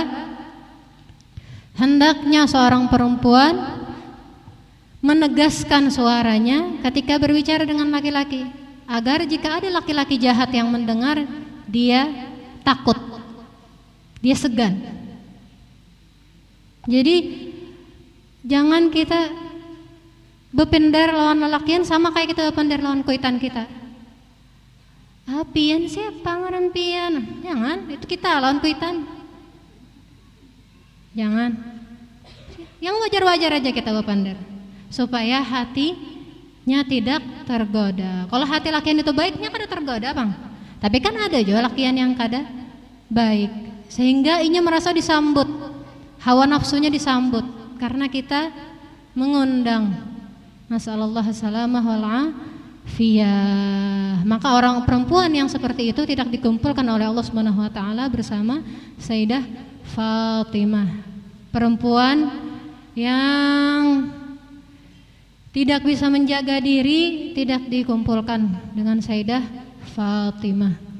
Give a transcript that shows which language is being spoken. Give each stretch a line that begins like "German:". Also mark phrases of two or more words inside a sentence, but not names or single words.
Indonesian: Hendaknya seorang perempuan menegaskan suaranya ketika berbicara dengan laki-laki, agar jika ada laki-laki jahat yang mendengar, dia takut, dia segan.
Banjar: Jadi jangan kita bepender lawan lelakian sama kayak kita bepender lawan kuitan kita. Pian siapa ngaran pian? Jangan, itu kita lawan kuitan. Jangan.
Indonesian: Yang wajar-wajar aja kita bepender, supaya hatinya tidak tergoda.
Banjar: Kalau hati lakian itu baiknya kada tergoda, Bang. Tapi kan ada juga lakian yang kada baik, sehingga inya merasa disambut, hawa nafsunya disambut karena kita mengundang.
Arabic: نسأل الله السلامة والعافية.
Indonesian: Maka orang perempuan yang seperti itu tidak dikumpulkan oleh Allah
Arabic: سبحانه وتعالى
Indonesian: bersama Sayyidah Fatimah. Perempuan yang tidak bisa menjaga diri tidak dikumpulkan dengan Sayyidah Fatimah.